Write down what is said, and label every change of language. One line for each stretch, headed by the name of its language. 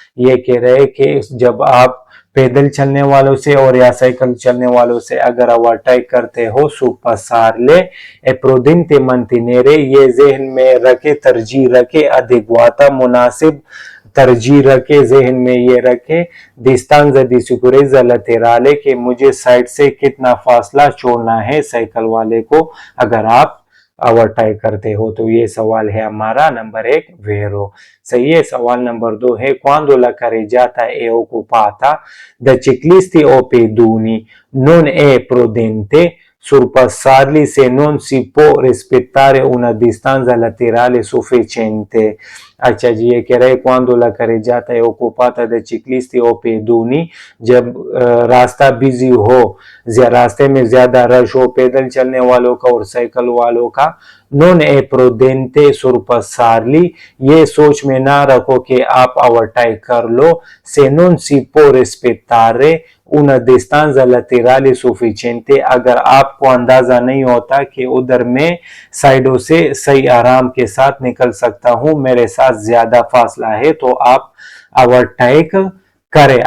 Hindi: ये कह रहे कि जब आप पैदल चलने वालों से और या साइकिल चलने वालों से अगर ओवरटेक करते हो,
Italian: sorpassarle è prudente mantenere,
Hindi: ये जहन में रखे, तरजीह रखे, adeguata मुनासिब, तरजीह रखे, जहन में ये रखे,
Italian: distanza di sicurezza laterale,
Hindi: कि मुझे साइड से कितना फासला छोड़ना है साइकिल वाले को अगर आप ओवरटेक करते हो। तो ये सवाल है हमारा नंबर 1 वेरो। सही है। सवाल नंबर 2 है
Italian: quando la carreggiata è occupata da ciclisti o pedoni non è prudente sorpassarli se non si può rispettare una distanza laterale sufficiente।
Hindi: अच्छा जी, ये कह रहे हैं
Italian: quando la carreggiata è occupata da ciclisti o pedoni,
Hindi: जब रास्ता बिजी हो, रास्ते में ज्यादा रश हो पैदल चलने वालों का और साइकिल वालों का,
Italian: non è prudente sorpassarli,
Hindi: ये सोच में ना रखो कि आप ओवरटेक कर लो,
Italian: se non si può rispettare una distanza laterale sufficiente,
Hindi: अगर आपको अंदाजा नहीं होता कि उधर मैं साइडों से सही आराम के साथ निकल सकता हूं, मेरे साथ ज्यादा फासला है, तो आप ओवरटेक करें।